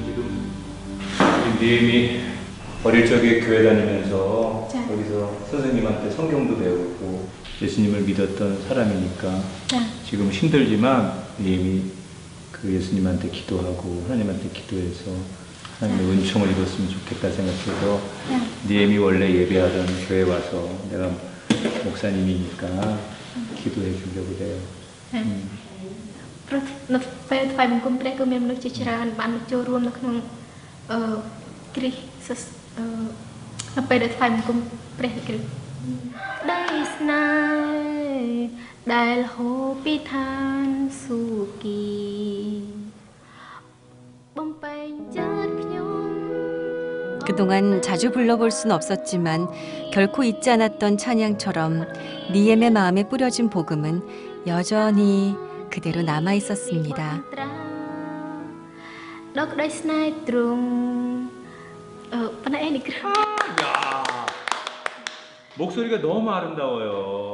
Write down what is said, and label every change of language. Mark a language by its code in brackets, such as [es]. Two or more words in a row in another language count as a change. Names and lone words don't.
[ko] 니엠이 어릴 적에 교회 다니면서 거기서 선생님한테 성경도 배우고 예수님을 믿었던 사람이니까 지금 힘들지만 니엠이 그 예수님한테 기도하고 하나님한테 기도해서 하나님의 은총을 입었으면 좋겠다 생각해서 니엠이 원래 예배하던 교회 와서 내가 목사님이니까 기도해 주려고 그래요. [km] នៅពេលថ្វាយបង្គំព្រះគឺមានមនុស្សជាច្រើនបានចូលរួមនៅក្នុងគ្រីស្ទនៅពេលដែលថ្វាយបង្គំព្រះគ្រីស្ទដែលស្នេហ៍ដែលហូរពីឋានសួគ៌បំពេញចិត្តខ្ញុំ [ko] 그동안 자주 불러볼 순 없었지만 결코 잊지 않았던 찬양처럼 니엠의 마음에 뿌려진 복음은 여전히 그대로 남아 있었습니다. 목소리가 너무 아름다워요.